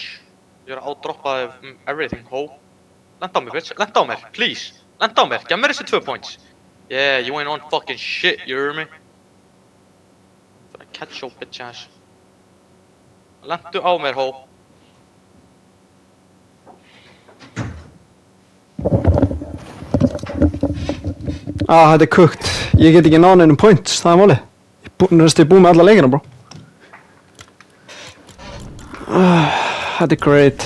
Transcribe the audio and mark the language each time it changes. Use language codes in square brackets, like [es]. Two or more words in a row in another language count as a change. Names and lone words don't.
[is] Ég er að ádroppa everything, ho. Lenda á mér, bitch. Lenda á mér, please. Lenda á mér. Gef mér þessi 2 points. [en] Yeah, you ain't on fucking shit, you hear me? Finna catch your bitch ass. [is] Lendu á mér, ho. Þetta er cooked. Ég get ekki náð neinum points, það er málið. Ég er búið með alla leikina, bro. Þetta er great.